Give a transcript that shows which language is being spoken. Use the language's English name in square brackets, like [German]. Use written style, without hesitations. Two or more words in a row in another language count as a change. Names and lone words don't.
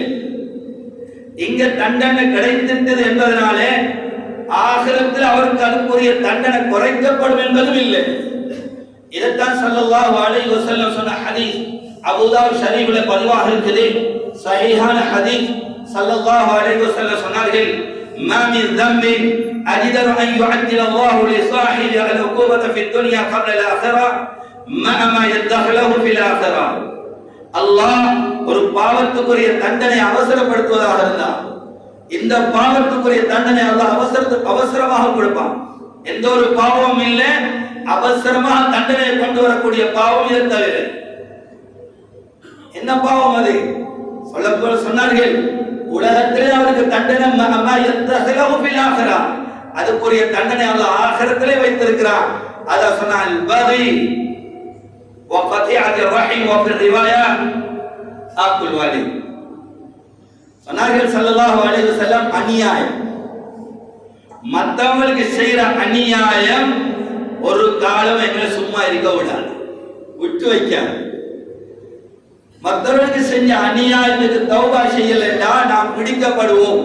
[Tamil] இங்க தண்டனை கிடைத்திட்டது என்பதனால ஆகிரத்தில் அவருக்கு அதுக்குரிய தண்டனை குறைக்கப்படும் என்பதும் இல்லை. இதைத்தான் [Arabic] صلى الله عليه وسلم [Tamil] சொன்ன ஹதீஸ் அபூதாவுத் ஷரீஃப்ல பதிவாக இருக்குது, சஹீஹான ஹதீஸ். [Arabic] صلى الله عليه وسلم சொன்னார்கள், ما من ذنب أجدر أن يعجل الله لصاحبه العقوبة في الدنيا قبل الآخرة مع ما يدخله في الآخرة. [Tamil] அல்லாஹ் ஒரு பாவத்துக்குரிய தண்டனை அவசரப்படுத்துவதாக இருந்தால், இந்த பாவத்துக்குரிய தண்டனை அல்லாஹ் அவசரமாக கொடுப்பான். எந்த ஒரு பாவமும் இல்லை, அவசரமாக தண்டனை கொண்டு வரக்கூடிய பாவம் இதை தவிர. என்ன பாவம் அது? சொன்னார்கள், உலகத்திலே அவருக்கு தண்டனை அதுக்குரிய தண்டனை அல்லாஹ் ஆகிரத்திலே வைத்திருக்கிறான். அத சொன்னால் [Arabic] பகி وقطيعة الرحم وفي الرواية آكل الوالد. [Tamil] சொன்னார்கள் [Arabic] صلى الله عليه وسلم, [Tamil] அநியாயம், மற்றவங்களுக்கு செய்யற அநியாயம் ஒரு காலம் எங்களை சும்மா இருக்க விடாது, விட்டு வைக்காது. மற்றவர்களுக்கு செஞ்ச அநியாயத்துக்கு தௌபா செய்யலைன்னா நாம் பிடிக்கப்படுவோம்.